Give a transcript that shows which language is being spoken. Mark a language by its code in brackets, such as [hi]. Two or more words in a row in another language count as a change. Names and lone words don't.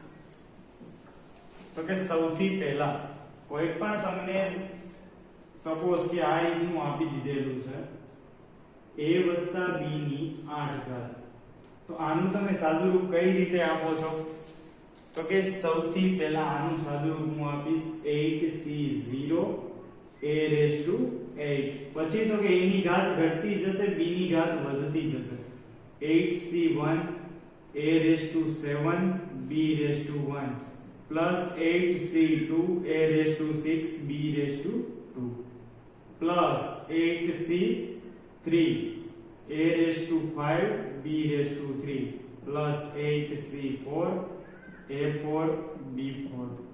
[gu] તો કે સૌથી પહેલા કોઈ પણ તમને સપોઝ કે આ રીતનું આપી દીધેલું છે a + b ની 8 ઘાત, તો આનું તમે સાદું રૂપ કઈ રીતે આપો છો, તો કે સૌથી પહેલા આનું સાદું રૂપ હું આપીશ 8c0 a⁸8. પછી તો કે a ની ઘાત ઘટતી જશે, b ની ઘાત વધતી જશે. 8c1 a⁷7 b⁴1 plus 8c2 a⁶6 b⁴2 plus 8c3 a⁵5 b⁵3 plus 8c4 a4 b4